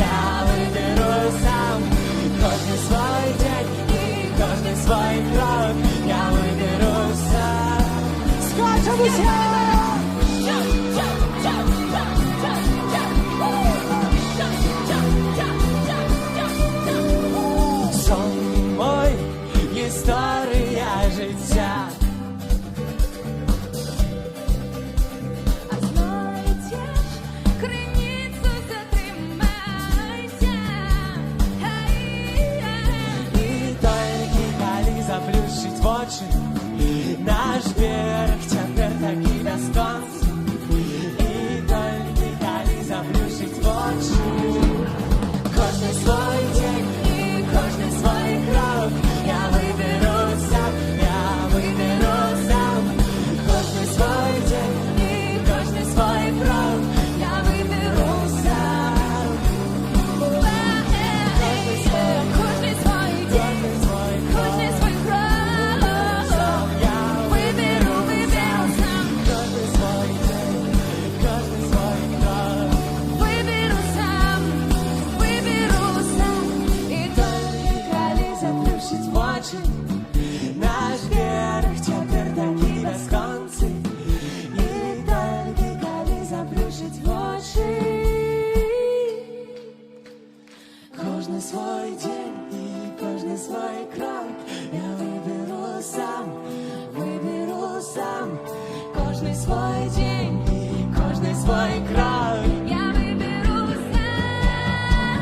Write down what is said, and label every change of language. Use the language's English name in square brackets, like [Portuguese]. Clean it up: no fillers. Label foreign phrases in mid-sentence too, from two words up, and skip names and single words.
[Belarusian] Кожны свой дзень і кожны свой крок. Я выберу сам. Скачем усе! Сон мой, [Ukrainian] історія життя. А знаєте, криницю затримайся. І тільки коли заплющить очі, [Belarusian] наш берег цяпер такі бясконцы. [Ukrainian] І тільки коли заплющить очі, [Belarusian] кожны свой день і кожны свой крок. Я выберу сам. Кожны свой день і кожны свой крок. Я выберу сам. [Ukrainian] Кожний свой день, кожний свой крок. Виберу сам. [Belarusian] Кожны свой день, кожны свой крок. [Ukrainian] Виберу сам. І тільки коли заплющить очі, [Belarusian] наш берег цяпер такі бясконцы. [Ukrainian] І тільки коли заплющить очі, [Belarusian] кожны свой день і кожны свой крок. [Ukrainian] Я виберу сам. [Belarusian] Кожны свой день і кожны свой крок. [Ukrainian] Я виберу сам.